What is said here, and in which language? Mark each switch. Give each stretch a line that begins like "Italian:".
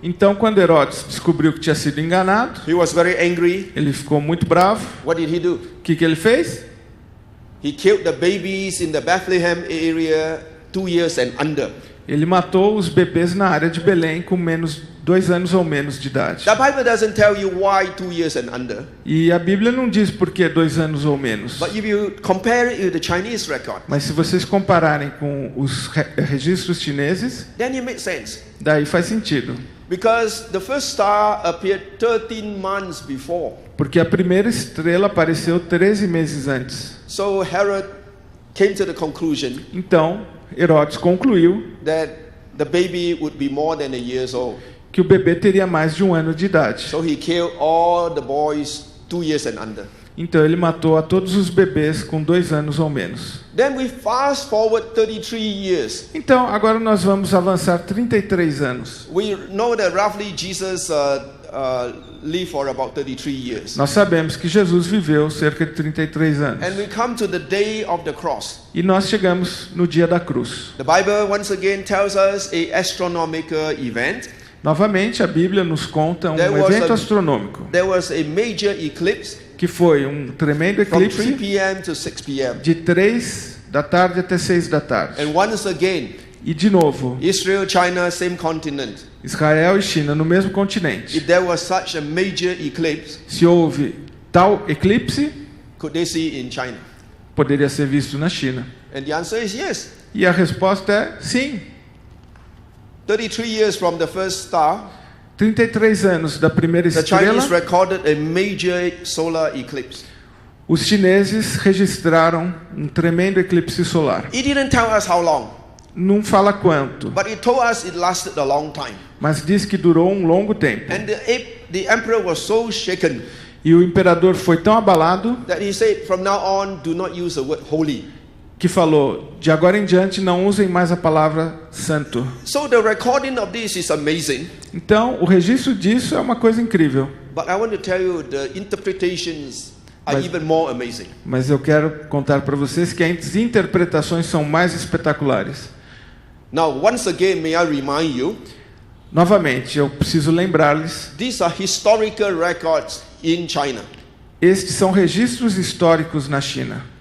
Portuguese: Então, quando Herodes descobriu que tinha sido enganado,
English: he was very angry.
Portuguese: ele ficou muito bravo.
English: What did he do?
Portuguese: O que ele fez?
English: He killed the babies in the Bethlehem area 2 years and under.
Portuguese: Ele matou os bebês na área de Belém com menos 2 anos ou menos de idade.
English: The Bible doesn't tell you why 2 years and under.
Portuguese: E a Bíblia não diz por que 2 anos ou menos.
English: But if you compare it with the Chinese record,
Portuguese: Mas se vocês compararem com os registros chineses,
English: then it makes sense.
Portuguese: daí faz sentido.
English: Because the first star appeared 13 months before.
Portuguese: Porque a primeira estrela apareceu 13 meses antes.
English: So Herod came to the conclusion
Portuguese: Então, Herodes concluiu
English: that the baby would be more than a year old.
Portuguese: que o bebê teria mais de 1 ano de idade.
English: So he killed all the boys 2 years and under.
Portuguese: Então ele matou a todos os bebês com 2 anos ou menos.
English: Then we fast forward 33 years.
Portuguese: Então, agora nós vamos avançar 33 anos.
English: We know that roughly Jesus lived for about 33 years.
Portuguese: Nós sabemos que Jesus viveu cerca de 33 anos.
English: And we come to the day of the cross.
Portuguese: E nós chegamos no dia da cruz.
English: The Bible once again tells us a astronomical event.
Portuguese: Novamente, a Bíblia nos conta um
English: There was
Portuguese: evento
English: a-
Portuguese: astronômico.
English: There was a major eclipse.
Portuguese: que foi um tremendo
English: from 3
Portuguese: eclipse
English: p.m. to 6 p.m.
Portuguese: de 3 da tarde até 6 da tarde.
English: And once again,
Portuguese: E de novo,
English: Israel, China, same continent.
Portuguese: Israel e China no mesmo continente.
English: If there was such a major eclipse,
Portuguese: Se houve tal eclipse,
English: could they see in China?
Portuguese: poderia ser visto na China.
English: And the answer is yes.
Portuguese: E a resposta é sim.
English: 33 years from the first star,
Portuguese: 33 anos da primeira
English: the
Portuguese: estrela,
English: Chinese recorded a major solar eclipse.
Portuguese: os chineses registraram um tremendo eclipse solar.
English: It didn't tell us how long,
Portuguese: Não fala quanto,
English: but it told us it lasted a long time.
Portuguese: mas diz que durou um longo tempo.
English: And the emperor was so shaken
Portuguese: E o imperador foi tão abalado
English: that he said, from now on, do not use the word holy.
Portuguese: que falou: de agora em diante não usem mais a palavra santo.
English: So the recording of this is amazing,
Portuguese: Então, o registro disso é uma coisa incrível.
English: but I want to tell you the interpretations are
Portuguese: Mas-
English: even more amazing.
Portuguese: Mas eu quero contar para vocês que as interpretações são mais espetaculares.
English: Now, once again, may I remind you,
Portuguese: Novamente, eu preciso lembrar-lhes,
English: these are historical records in China.
Portuguese: estes são registros históricos na China.